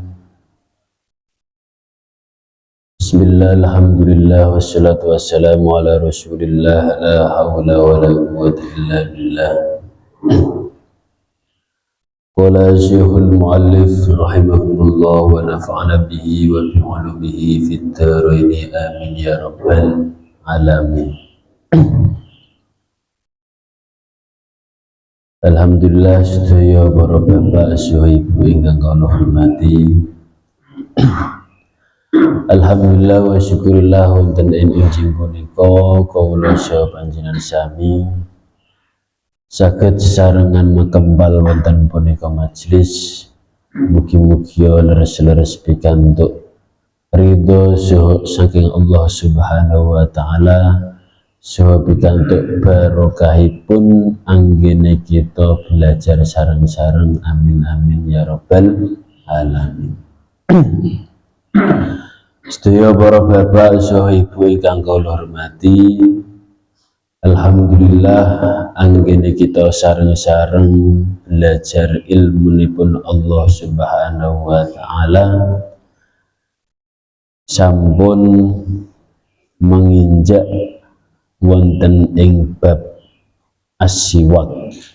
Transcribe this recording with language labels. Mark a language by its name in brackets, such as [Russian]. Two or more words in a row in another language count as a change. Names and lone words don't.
[Arabic] بسم الله، الحمد لله، والصلاة والسلام على رسول الله، لا حول ولا قوة إلا بالله. قال شيخ المؤلف رحمه الله ونفعنا به وبعلومه في الدارين آمين يا رب العالمين. [Javanese] Alhamdulillah, sedaya para bapak saha ibu ingkang kula hormati. [Arabic] الحمد لله والشكر لله [Javanese] wonten ing injing punika kawula saha panjenengan sami saged sesarengan makembal wonten punika majelis. Mugi-mugi leres-leres pikantuk ridho saking Allah [Arabic] سبحانه وتعالى. [Javanese] Saha pikantuk barokahipun anggene kita belajar sareng-sareng, [Arabic] آمين آمين يا رب العالمين. [Javanese] Sedaya para bapak saha ibu ingkang kula hormati, alhamdulillah anggene kita sareng-sareng belajar ilmunipun Allah [Arabic] سبحانه وتعالى [Javanese] sampun menginjak wonten ing [Arabic] باب السواك.